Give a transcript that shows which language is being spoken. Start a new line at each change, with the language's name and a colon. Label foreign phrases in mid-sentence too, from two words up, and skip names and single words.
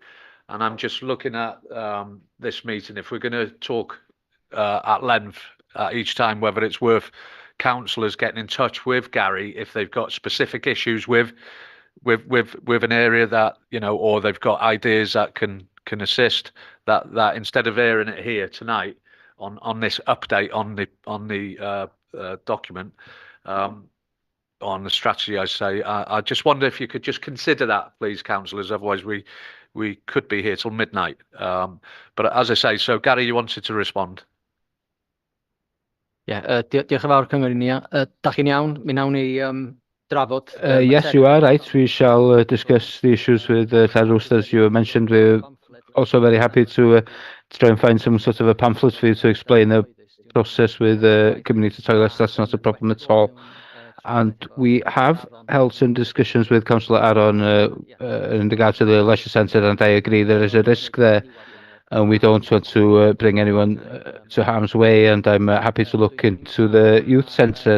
English: And I'm just looking at this meeting, if we're going to talk at length each time, whether it's worth councillors getting in touch with Gary if they've got specific issues with an area that, you know, or they've got ideas that can assist, that instead of airing it here tonight on this update on the document, on the strategy, I say, I just wonder if you could just consider that, please, councillors. Otherwise, we could be here till midnight. But as I say, so Gary, you wanted to respond.
Welsh: Diolch yn fawr cyngor i ni. Da chi'n iawn? Mi nawn ni drafod.
English: Yes, you are right. We shall discuss the issues with Llanrwst, as you mentioned. We're also very happy to try and find some sort of a pamphlet for you to explain the process with community toilets. That's not a problem at all. And we have held some discussions with Councillor Aaron in regard to the leisure centre, and I agree there is a risk there, and we don't want to bring anyone to harm's way, and I'm happy to look into the youth centre.